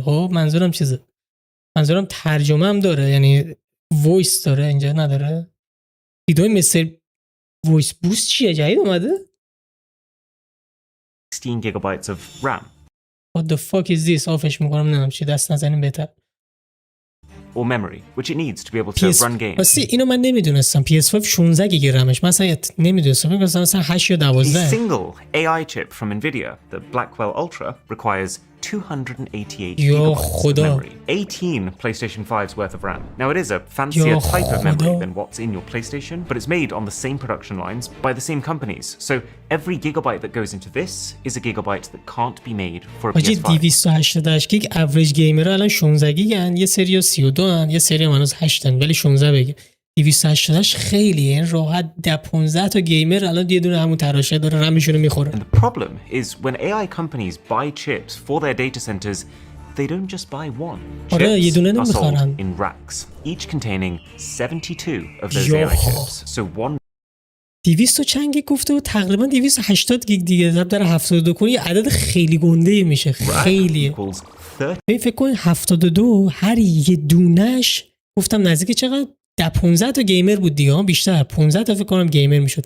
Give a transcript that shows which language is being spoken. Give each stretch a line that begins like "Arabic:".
Persian: خب منظورم چیزه؟ منظورم ترجمه هم داره، یعنی وایس داره اینجا نداره؟ ویدیو مثل وایس بوست چیه جدید اومده؟
English: 16 gigabytes of RAM. What the fuck is this؟
Persian: آفش میکنم نمیدونم چی، دست نزنیم بهتر.
English: or memory, which it needs to be able to run games.
Persian: راستی اینو من نمیدونستم. PS5 16 گیگ رمش. مثلا نمیدونستم. فکر کنم مثلا 8 یا 12.
English: A single AI chip from Nvidia, the Blackwell Ultra, requires 288 gigabytes of memory, 18 PlayStation 5's worth of RAM. Now it is a fancier type of memory than what's in your PlayStation, but it's made on the same production lines by the same companies. So every gigabyte that goes into this is a gigabyte that can't be made for a PS5.
Persian: 288 گیگ اوریج گیمر الان 16 گیگن، یه سری 32 ان، یه سری هنوز 8 ان، ولی 16 بگیر. 288 خیلیه، این راحت 15 تا گیمر الان یه دونه همون تراشه داره رمشونو میخوره.
English: And the problem is when AI companies buy chips for their data centers, they don't just buy one. Chips are sold in racks, each containing 72 of those AI chips. So one
Persian: 200 چند گیگ گفته و تقریبا 280 گیگ دیگه ضرب در 72 کنی عدد خیلی گنده میشه. خیلیه. این فکر کنید 72 هر یه دونش گفتم نزدیک چقدر 15 تا گیمر بود دیگه، بیشتر 15 تا فکر کنم گیمر میشد.